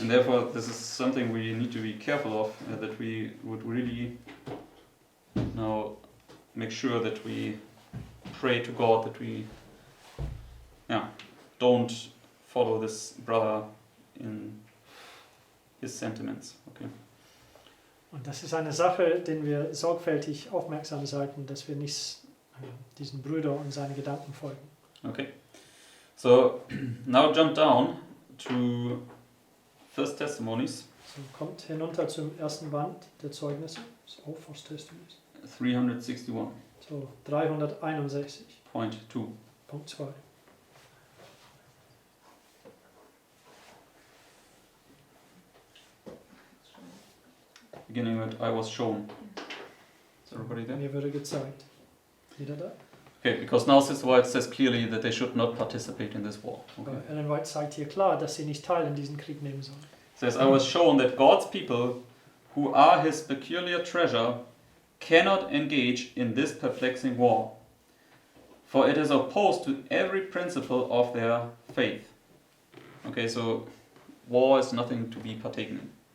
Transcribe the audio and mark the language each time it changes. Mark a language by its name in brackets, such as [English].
[English] And therefore, this is something we need to be careful of, that we would really now make sure that we pray to God that we don't follow this brother in his sentiments. Okay. [German] Und das ist eine Sache, den wir sorgfältig aufmerksam sollten, dass wir nicht diesen Brüder und seinen Gedanken folgen. [English] Okay. So now jump down to First Testimonies [German] So, kommt hinunter zum ersten Band der Zeugnisse, das auch First Testimonies. [English] 361.2. [German] So, 361, Punkt 2. [English] Beginning with I was shown. Is everybody there? [German] Mir wurde gezeigt. Jeder da? [English] Okay, because now Sister White says clearly that they should not participate in this war. Okay. [German] Ellen White zeigt hier klar, dass sie nicht teil in diesem Krieg nehmen sollen. [English] Says, I was shown that God's people, who are His peculiar treasure, cannot engage in this perplexing war, for it is opposed to every principle of their faith. Okay, so war is nothing to be partaken in.